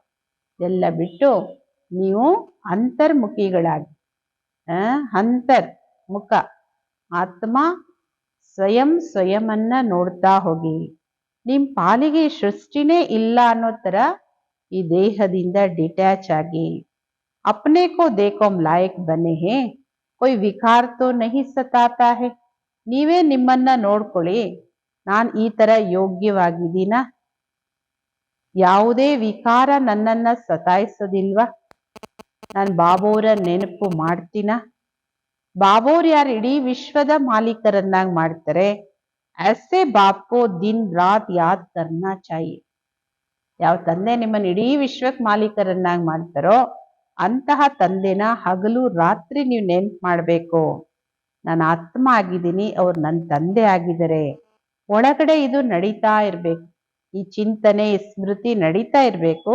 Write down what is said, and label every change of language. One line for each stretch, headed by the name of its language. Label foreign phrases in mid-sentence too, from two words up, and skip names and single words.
Kannada: ಎಲ್ಲ ಬಿಟ್ಟು ನೀವು ಅಂತರ್ಮುಖಿಗಳಾಗಿ, ಅಂತರ್ ಮುಖ ಆತ್ಮ ಸ್ವಯಂನ್ನ ನೋಡ್ತಾ ಹೋಗಿ. ನಿಮ್ ಪಾಲಿಗೆ ಸೃಷ್ಟಿನೇ ಇಲ್ಲ ಅನ್ನೋ ತರ ಈ ದೇಹದಿಂದ ಡಿಟ್ಯಾಚ್ ಆಗಿ
Hindi: अपने को देखो लायक बने हैं, कोई विकार तो नहीं सताता है.
Kannada: ನೀವೇ ನಿಮ್ಮನ್ನ ನೋಡ್ಕೊಳ್ಳಿ, ನಾನು ಈ ತರ ಯೋಗ್ಯವಾಗಿದ್ದೀನ, ಯಾವುದೇ ವಿಕಾರ ನನ್ನನ್ನ ಸತಾಯಿಸೋದಿಲ್ವಾ, ನಾನು ಬಾಬೋರ ನೆನಪು ಮಾಡ್ತೀನ. ಬಾಬೋರ್ ಯಾರು ಇಡೀ ವಿಶ್ವದ ಮಾಲೀಕರನ್ನಾಗಿ ಮಾಡ್ತಾರೆ.
Hindi: ऐसे बाप को दिन रात याद करना चाहिए.
Kannada: ಯಾವ ತಂದೆ ನಿಮ್ಮನ್ನ ಇಡೀ ವಿಶ್ವಕ್ಕೆ ಮಾಲೀಕರನ್ನಾಗಿ ಮಾಡ್ತಾರೋ ಅಂತಹ ತಂದೆನ ಹಗಲು ರಾತ್ರಿ ನೀವು ನೆನ್ಪು ಮಾಡಬೇಕು. ನಾನು ಆತ್ಮ ಆಗಿದ್ದೀನಿ, ಅವ್ರು ನನ್ನ ತಂದೆ ಆಗಿದ್ದಾರೆ. ಒಳಗಡೆ ಇದು ನಡೀತಾ ಇರ್ಬೇಕು, ಈ ಚಿಂತನೆ ಸ್ಮೃತಿ ನಡೀತಾ ಇರ್ಬೇಕು.